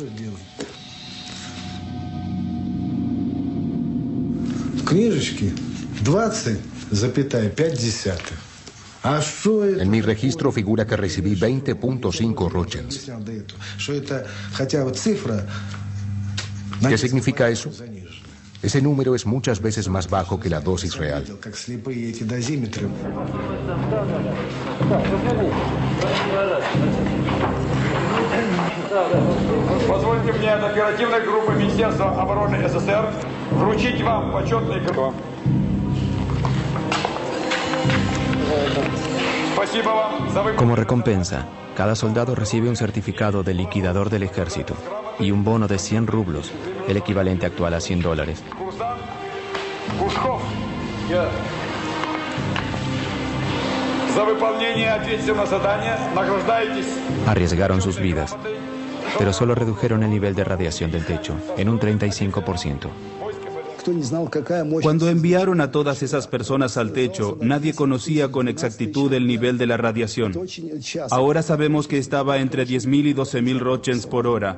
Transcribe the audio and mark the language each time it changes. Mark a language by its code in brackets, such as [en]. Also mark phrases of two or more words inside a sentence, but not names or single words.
[es] En mi registro figura que recibí 20.5 rochens. ¿Qué significa eso? Ese número es muchas veces más bajo que la dosis real. [ru] Позвольте мне от оперативной группы Министерства обороны СССР вручить вам почетный грамоту. Спасибо вам за выполнение. [es] Como recompensa, cada soldado recibe un certificado del liquidador del ejército y un bono de 100 rublos, el equivalente actual a $100. [ru] За выполнение ответственного задания награждаетесь. [es] Arriesgaron sus vidas, pero solo redujeron el nivel de radiación del techo en un 35%. Cuando enviaron a todas esas personas al techo, nadie conocía con exactitud el nivel de la radiación. Ahora sabemos que estaba entre 10.000 y 12.000 rochens por hora.